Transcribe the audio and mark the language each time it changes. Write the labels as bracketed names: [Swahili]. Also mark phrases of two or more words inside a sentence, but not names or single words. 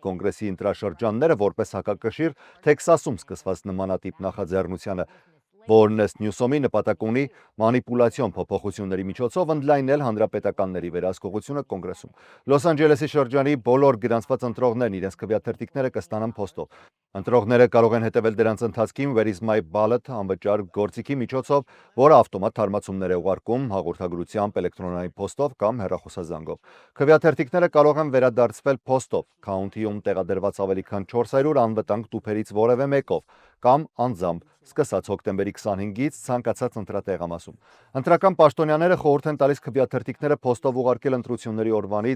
[Armenian] կոնգրեսի ընտրաշրջանները որպես հակակշիռ Թեքսասում սկսված նմանատիպ նախաձեռնությանը, որն ըստ Նյուսոմի նպատակ ունի մանիպուլացիոն փոփոխությունների միջոցով ընդլայնել հանրապետականների վերահսկողությունը կոնգրեսում։ Լոս Անջելեսի շրջանի բոլոր գրանցված ընտրողներն իրենց քվեաթերթիկները կստանան փոստով։ Ընտրողները կարող են հետևել դրանց ընթացքին [English] Where is my ballot [Armenian] անվճար գործիքի միջոցով, որը ավտոմատ թարմացումներ է ուղարկում հաղորդագրությամբ, էլեկտրոնային փոստով կամ հեռախոսազանգով։ Քվեաթերթիկները կարող են վերադարձվել փոստով, քաունթիում տեղադրված ավելի քան 400 անվտանգ տուփերից որևէ մեկով կամ անձամբ, սկսած հոկտեմբերի 25-ից ցանկացած ընտրատեղամասում։ Ընտրական պաշտոնյաները խորհուրդ են տալիս քվեաթերթիկները փոստով ուղարկել ընտրությունների օրվանից